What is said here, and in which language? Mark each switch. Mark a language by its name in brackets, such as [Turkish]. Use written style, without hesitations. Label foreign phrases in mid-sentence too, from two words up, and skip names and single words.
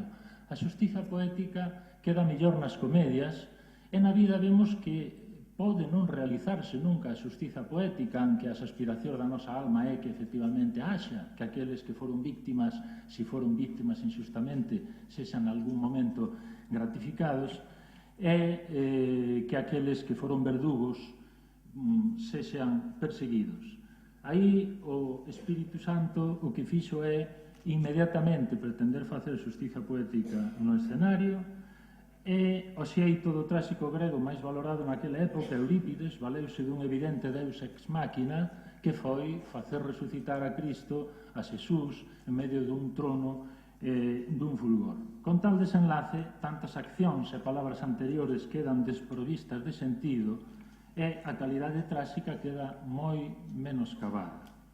[Galician] A xustiza poética queda mellor nas comedias, e na vida vemos que pode non realizarse nunca a xustiza poética, aunque as aspiracións da nosa alma é que efectivamente haxa, que aqueles que foron víctimas, se foron víctimas injustamente, sexan en algún momento gratificados, e que aqueles que foron verdugos sexan perseguidos. Aí o Espírito Santo o que fixo é inmediatamente pretender facer xustiza poética no escenario, e o xeito do tráxico grego máis valorado naquela época, Eurípides, valeuse dun evidente [Latin] deus ex machina [Galician] que foi facer resucitar a Cristo, a Xesús, en medio dun trono dun fulgor. Con tal desenlace, tantas accións e palabras anteriores quedan desprovistas de sentido e a calidade tráxica queda moi menoscabada.